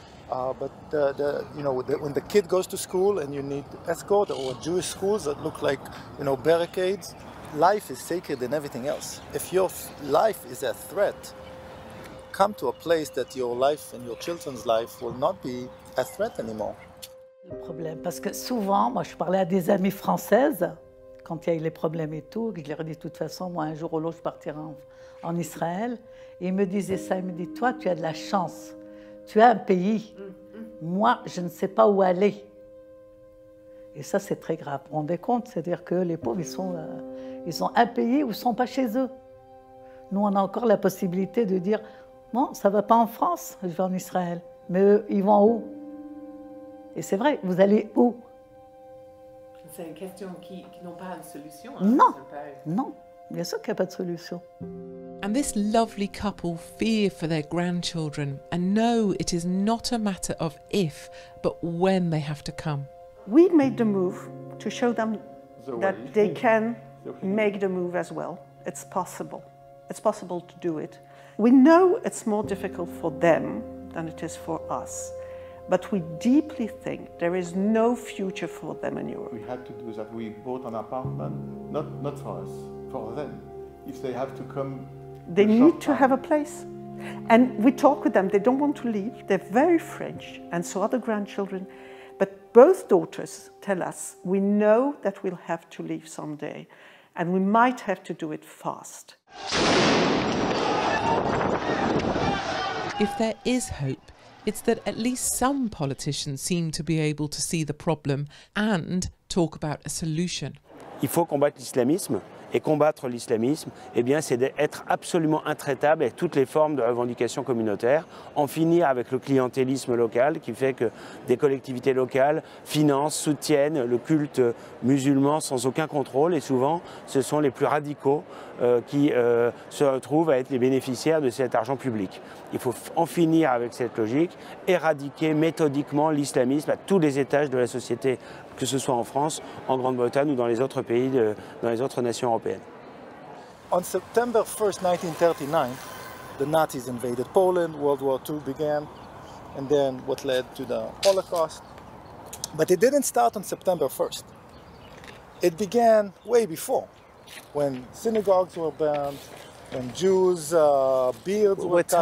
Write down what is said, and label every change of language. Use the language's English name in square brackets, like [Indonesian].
[English] But when the kid goes to school and you need escort, or Jewish schools that look like barricades, life is sacred than everything else. If your life is a threat, come to a place that your life and your children's life will not be a threat anymore. [French] Le problème, parce que souvent, moi je parlais à des amies françaises, quand il y a eu les problèmes et tout, je leur ai dit de toute façon, moi un jour ou l'autre je partirai en Israël, et ils me disaient ça, ils me disaient, toi tu as de la chance, tu as un pays, moi je ne sais pas où aller. Et ça c'est très grave, vous vous rendez compte, c'est-à-dire que les pauvres ils ont un pays où ils ne sont pas chez eux. Nous on a encore la possibilité de dire, bon ça ne va pas en France, je vais en Israël, mais eux ils vont où? Et c'est vrai, vous allez où? C'est une question qui n'ont pas de solution. Non, non, bien sûr qu'il n'y a pas de solution. [English] And this lovely couple fear for their grandchildren and know it is not a matter of if, but when they have to come. We made the move to show them that they can make the move as well. It's possible. It's possible to do it. We know it's more difficult for them than it is for us. But we deeply think there is no future for them in Europe. We had to do that. We bought an apartment, not for us, for them. If they have to come, they need to have a place. And we talk with them. They don't want to leave. They're very French, and so are the grandchildren. But Both daughters tell us, we know that we'll have to leave someday, and we might have to do it fast. If there is hope, it's that at least some politicians seem to be able to see the problem and talk about a solution. [French] Il faut combattre l'islamisme. Et combattre l'islamisme, eh bien, c'est d'être absolument intraitable avec toutes les formes de revendications communautaires, en finir avec le clientélisme local qui fait que des collectivités locales financent, soutiennent le culte musulman sans aucun contrôle, et souvent ce sont les plus radicaux qui se retrouvent à être les bénéficiaires de cet argent public. Il faut en finir avec cette logique, éradiquer méthodiquement l'islamisme à tous les étages de la société, que ce soit en France, en Grande-Bretagne ou dans les autres pays, dans les autres nations européennes. [English] On September 1st, 1939, the Nazis invaded Poland, World War II began, and then what led to the Holocaust. But it didn't start on September 1st. It began way before, when synagogues were burned, when Jews' beards were cut